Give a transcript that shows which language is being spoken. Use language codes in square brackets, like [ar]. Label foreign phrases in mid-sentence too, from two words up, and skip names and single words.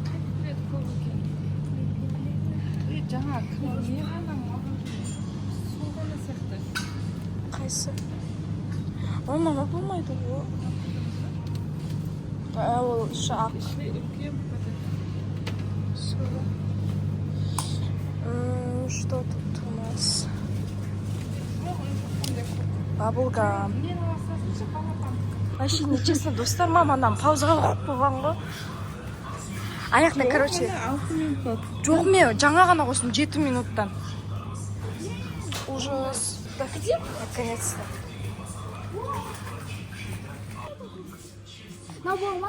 [kk] жаңа не ғана несі. Мама болмайды ғой. Ол шақ. [ru] Что тут у нас? Бабулгам. Вообще нечестно, [kk] достар, мамадан паузаға қойып қойған ғой. Аяқта, короче. Жоқ, мен жаңа ғана қостым 7 минуттан. [ru] Ужас. Наконец-то. [kk] Мынау бол ма?